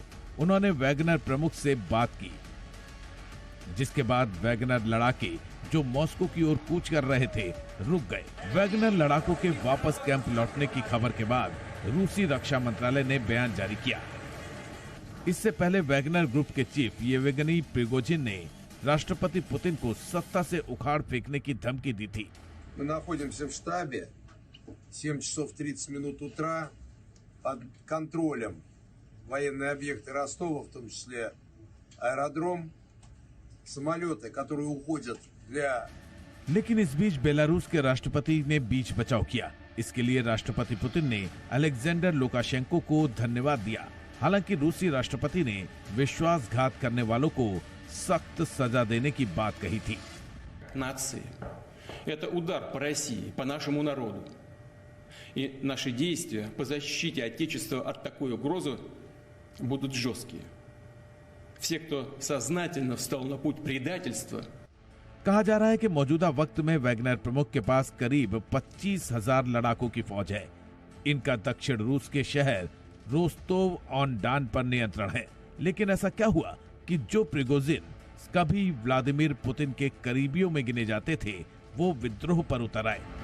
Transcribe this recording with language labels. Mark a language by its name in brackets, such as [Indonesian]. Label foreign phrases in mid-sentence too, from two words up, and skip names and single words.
[Hindi] उन्होंने वैगनर प्रमुख से बात की, जिसके बाद वैगनर लड़ाके जो मॉस्को की ओर कूच कर रहे थे रुक गए। वैगनर लड़ाकों के वापस कैंप लौटने की खबर के बाद रूसी रक्षा मंत्रालय ने बयान जारी किया। इससे पहले वैगनर ग्रुप के चीफ येवगेनी प्रिगोजिन ने राष्ट्रपति पुतिन को सत्ता से उखाड़ फेंकने की धमकी दी थी। [Russian] Мы находимся в штабе, 7 часов 30 минут утра, под контролем военные объекты Ростова, в том числе аэродром, самолеты, которые уходят для... [Hindi] लेकिन इस बीच बेलारूस के राष्ट्रपति ने बीच बचाव किया। इसके लिए राष्ट्रपति पुतिन ने अलेक्जेंडर लुकाशेंको को धन्यवाद दिया। हालांकि रूसी राष्ट्रपति ने विश्वासघात करने वालों को सख्त सजा देने की बात कही थी। [Russian] Нации. Это удар по России, по нашему народу. И наши действия по защите Отечества от такой угрозы будут жесткие. Все, кто сознательно встал на путь предательства. [Hindi] कहा जा रहा है कि मौजूदा वक्त में वैगनर प्रमुख के पास करीब 25,000 लड़ाकों की फौज है। इनका दक्षिण रूस के शहर रोस्तोव ऑन डान पर नियंत्रण है। लेकिन ऐसा क्या हुआ कि जो प्रिगोजिन कभी व्लादिमीर पुतिन के करीबियों में गिने जाते थे, वो विद्रोह पर उतर आए।